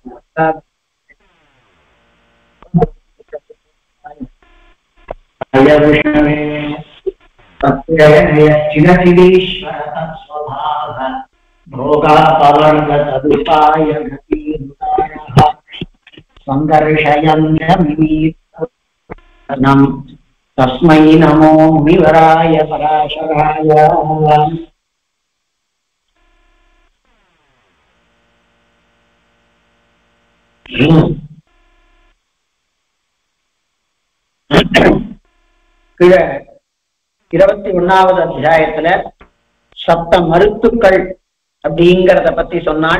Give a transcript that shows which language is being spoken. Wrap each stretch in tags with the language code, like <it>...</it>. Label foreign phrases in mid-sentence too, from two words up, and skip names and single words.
<sa>विष्णवे तत्प्रयश्चिरचिदीश्वर तत्स्वभाव भोगापवर्गतदुपाय गतिरुदारः सङ्घर्षयन्यमिमीतनम् तस्मै नमो विवराय पराशराय।</sa> <ta>கீழே 21வது அத்தியாயத்துல சப்த மருத்துக்கள் அப்படிங்கிறத பத்தி சொன்னாள்.</ta>